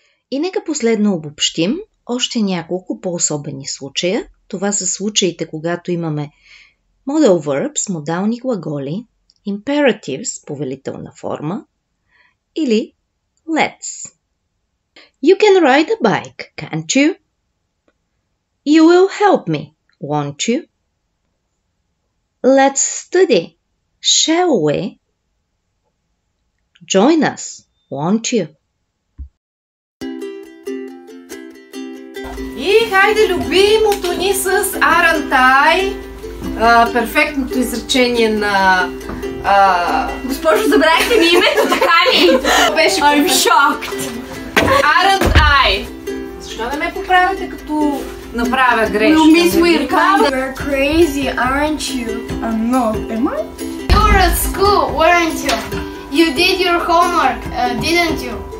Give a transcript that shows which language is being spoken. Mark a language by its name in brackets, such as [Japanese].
[Bulgarian] И нека последно обобщим още няколко по-особени случая. Това са случаите, когато имаме modal verbs, модални глаголи, imperatives, повелителна форма, или let's. [English] You can ride a bike, can't you? You will help me, won't you? Let's study, shall we? Join us, won't you? [Bulgarian] И хайде любимото ни с [English] aren't I, [Bulgarian] перфектното изречение на... Госпожо, забравихте ми името, така ли? Беше [English] I'm shocked. aren't I. [Bulgarian] Защо не ме поправите, като направя грешка? [English] You miss we're kind of... You're crazy, aren't you? I'm not. Am I? You were at school, weren't you? You did your homework, didn't you?